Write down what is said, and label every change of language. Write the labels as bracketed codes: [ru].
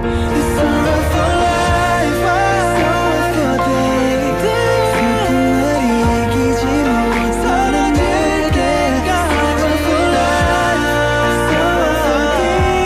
[en] It's beautiful life, beautiful day. [ko] 슬픈 날이 이기지 못하는 내게. [en] Beautiful life, beautiful day.